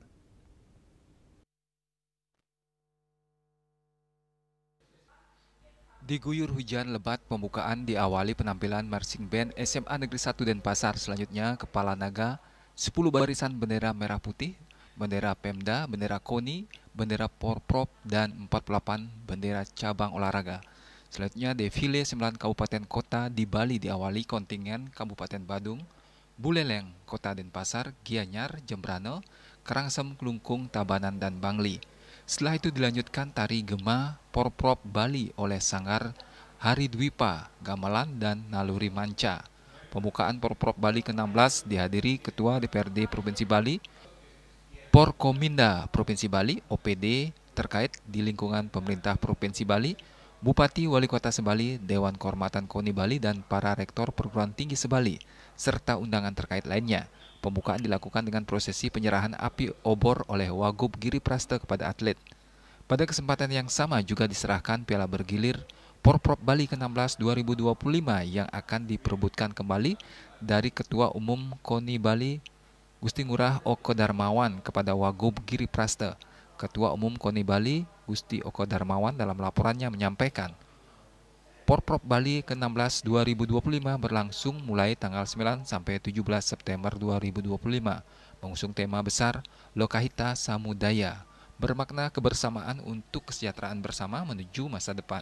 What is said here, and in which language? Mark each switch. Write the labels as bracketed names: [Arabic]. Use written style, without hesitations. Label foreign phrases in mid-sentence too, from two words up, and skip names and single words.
[Indonesian] Diguyur hujan lebat, pembukaan diawali penampilan [English] marching band [Indonesian] SMA Negeri 1 Denpasar. Selanjutnya, Kepala Naga, 10 barisan bendera merah putih, bendera Pemda, bendera KONI, bendera Porprov, dan 48 bendera cabang olahraga. Selanjutnya, defile 9 kabupaten kota di Bali diawali kontingen Kabupaten Badung, Buleleng, Kota Denpasar, Gianyar, Jembrane, Karangsem, Klungkung, Tabanan, dan Bangli. Setelah itu dilanjutkan tari Gema Porprov Bali oleh Sanggar Hari Dwipa, Gamelan, dan Naluri Manca. Pembukaan Porprov Bali ke-16 dihadiri Ketua DPRD Provinsi Bali, Porkominda Provinsi Bali, OPD terkait di lingkungan pemerintah Provinsi Bali, Bupati Wali Kota Sebali, Dewan Kehormatan KONI Bali, dan para rektor perguruan tinggi Sebali, serta undangan terkait lainnya. Pembukaan dilakukan dengan prosesi penyerahan api obor oleh Wagub Giri Praste kepada atlet. Pada kesempatan yang sama juga diserahkan piala bergilir Porprov Bali ke-16 2025 yang akan diperebutkan kembali dari Ketua Umum KONI Bali Gusti Ngurah Oko Darmawan kepada Wagub Giri Praste. Ketua Umum KONI Bali Gusti Oko Darmawan dalam laporannya menyampaikan, Porprov Bali ke-16 2025 berlangsung mulai tanggal 9 sampai 17 September 2025, mengusung tema besar Lokahita Samudaya, bermakna kebersamaan untuk kesejahteraan bersama menuju masa depan.